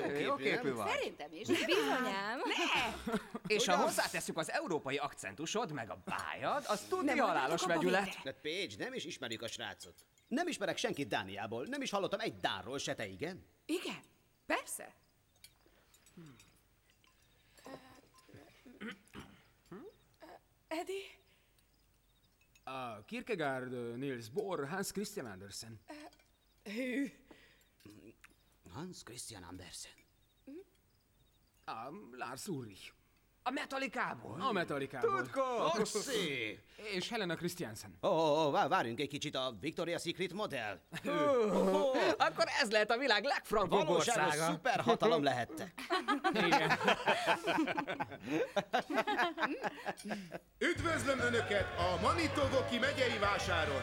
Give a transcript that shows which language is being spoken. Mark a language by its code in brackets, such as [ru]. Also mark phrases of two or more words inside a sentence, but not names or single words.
[hu] belemenni. Jóképű vagy. Szerintem is. Bizonyám. És ha Ugyan? hozzátesszük az európai akcentusod, meg a bájad, az tudni Nem halálos maradjatok abba vegyület. végre. De Paige, nem is ismerjük a srácot. Nem ismerek senkit Dániából, nem is hallottam egy dánról se, te igen? Igen, persze. Eddie? Kierkegaard, Niels Bohr, Hans Christian Andersen. Hű. Hans Christian Andersen. Lars Ulrich. A Metallicából. A Metallicából. Oxy! És Helena Christiansen. Várjunk egy kicsit, a Victoria's Secret modell. Akkor ez lehet a világ legfrankóbb Valóságos országa. szuperhatalom lehettek. Igen. Üdvözlöm Önöket a Manitowoki megyei vásáron!